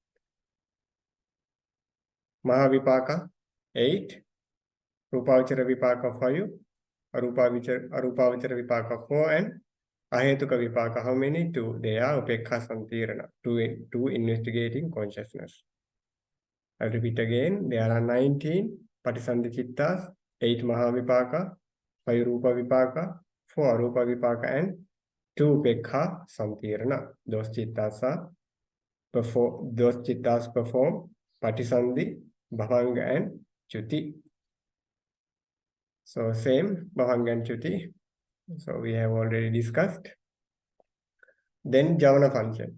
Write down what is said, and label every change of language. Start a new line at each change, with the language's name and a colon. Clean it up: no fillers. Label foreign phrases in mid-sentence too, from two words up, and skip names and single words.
English: Mahavipaka, 8.
Pali: Rupavachara Vipaka, 5. Arupavachara Vipaka, 4.
English: And
Pali: Ahetuka Vipaka,
English: how many? 2. They are
Pali: Upekha Santirana,
English: two investigating consciousness. I'll repeat again. There are 19
Pali: Patisandhi Chittas,
English: 8 Mahavipaka, 5
Pali: Rupa Vipaka,
English: 4
Pali: Arupa Vipaka,
English: and 2
Pali: Upekha Santirana.
English: Those chittas perform
Pali: Patisandhi, Bhavanga
English: and Chuti. So same Bhavanga and Chuti. So we have already discussed. Then Javana function.